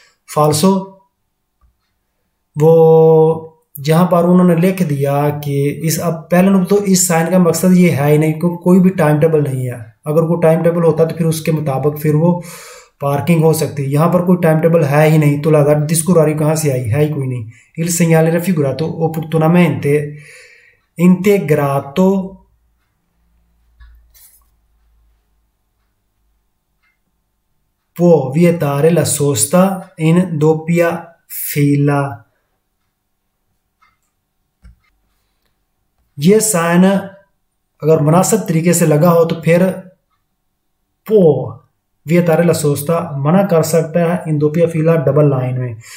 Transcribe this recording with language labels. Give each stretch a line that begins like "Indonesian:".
Hindi: फाल्सो वो जहाँ पर उन्होंने लिख दिया कि इस अब पहले नंबर तो इस साइन का मकसद ये है ही नहीं, क्योंकि कोई भी टाइम टेबल नहीं है। अगर कोई टाइम टेबल होता तो फिर उसके मुताबिक फिर वो पार्किंग हो सकती है। यहाँ पर कोई टाइम टेबल है ही नहीं, तो लगा डिस्को होरारियो कहाँ से आई, है ही कोई नहीं।
Italian: Il segnale raffigurato opportunamente integrato può vietare la sosta in doppia fila।
Hindi: ये साइन अगर मुनासिब तरीके से लगा हो तो फिर
Italian: पो वियतारे ला सोस्ता
Hindi: मना कर सकता है
Italian: इन दोपिया फीला
Hindi: डबल लाइन में।